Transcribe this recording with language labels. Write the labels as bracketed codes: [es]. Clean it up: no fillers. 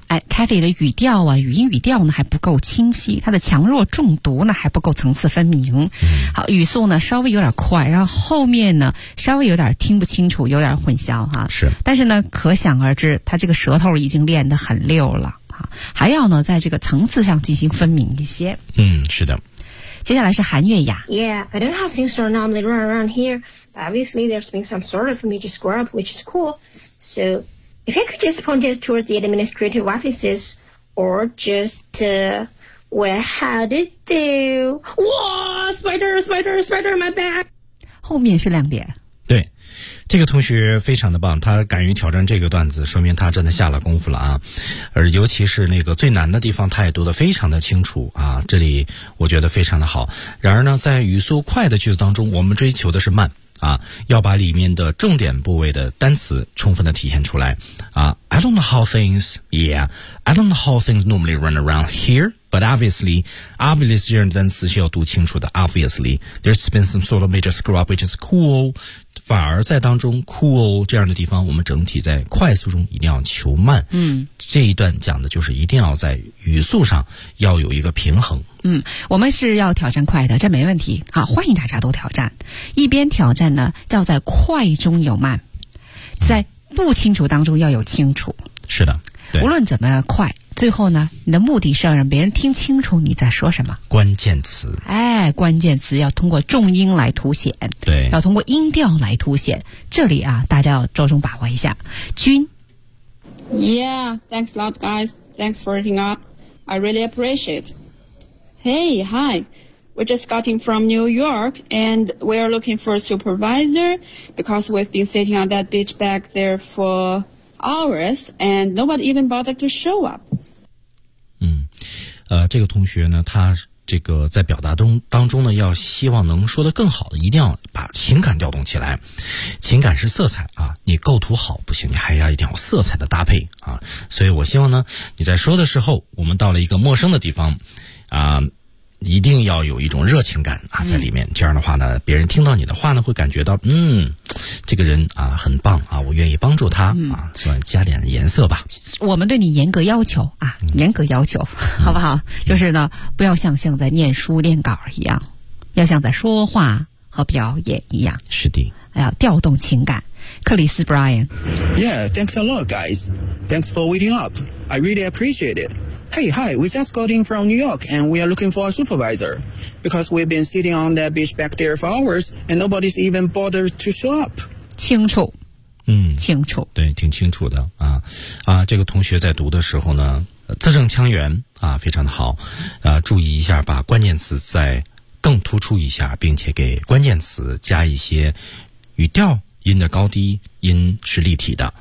[zh] 哎 Cathy 的语调啊，语音语调呢还不够清晰，它的强弱重读呢还不够层次分明、嗯、好，语速呢稍微有点快，然后后面呢稍微有点听不清楚，有点混淆哈、啊。是，但是呢可想而知它这个舌头已经练得很溜了、啊、还要呢在这个层次上进行分明一些。嗯，是的。接下来是韩月雅。 [en] Yeah, I don't know how things are normally run around here, but obviously there's been some sort of major screw up, which is cool. So, if you could just point it towards the administrative offices, or just, well, how did do? Whoa, spider, spider, spider on my back! [zh] 后面是亮点。对，这个同学非常的棒，他敢于挑战这个段子，说明他真的下了功夫了啊！而尤其是那个最难的地方，他也读得非常的清楚啊！这里我觉得非常的好。然而呢，在语速快的句子当中，我们追求的是慢啊，要把里面的重点部位的单词充分的体现出来啊。 [en] I don't know how things, yeah, I don't know how things normally run around here. But obviously, obviously [zh] 这单词是要读清楚的。 [en] Obviously, there's been some sort of major screw up, which is cool. [zh] 反而在当中 cool 这样的地方，我们整体在快速中一定要求慢。嗯，这一段讲的就是一定要在语速上要有一个平衡。嗯，我们是要挑战快的，这没问题。好，欢迎大家都挑战。一边挑战呢，要在快中有慢，在不清楚当中要有清楚。嗯、是的。无论怎么快，最后呢，你的目的是要让别人听清楚你在说什么。关键词，哎，关键词要通过重音来凸显，对，要通过音调来凸显。这里啊，大家要着重把握一下。君 [en] ，Yeah, thanks a lot, guys. Thanks for hitting up. I really appreciate. Hey, hi. We just got in from New York, and we are looking for a supervisor because we've been sitting on that beach back there for. Hours and nobody even bothered to show up. [zh] 嗯，这个同学呢，他这个在表达当中呢，要希望能说得更好的，一定要把情感调动起来。情感是色彩啊，你构图好不行，你还要一定要色彩的搭配啊。所以我希望呢，你在说的时候，我们到了一个陌生的地方啊。一定要有一种热情感啊，在里面、嗯。这样的话呢，别人听到你的话呢，会感觉到，嗯，这个人啊很棒啊，我愿意帮助他、嗯、啊，希望加点颜色吧。我们对你严格要求啊、嗯，严格要求，好不好？嗯、就是呢，不要像现在念书练稿一样，要像在说话和表演一样。是的，还要调动情感。克里斯 ，Brian。 [en] Yeah, thanks a lot, guys. Thanks for waiting up. I really appreciate it. Hey, hi, we just got in from New York and we are looking for a supervisor because we've been sitting on that beach back there for hours and nobody's even bothered to show up. [zh] 清楚。嗯，清楚。对，挺清楚的啊。啊，这个同学在读的时候呢字正腔圆啊，非常的好。啊，注意一下，把关键词再更突出一下，并且给关键词加一些语调，音的高低，音是立体的、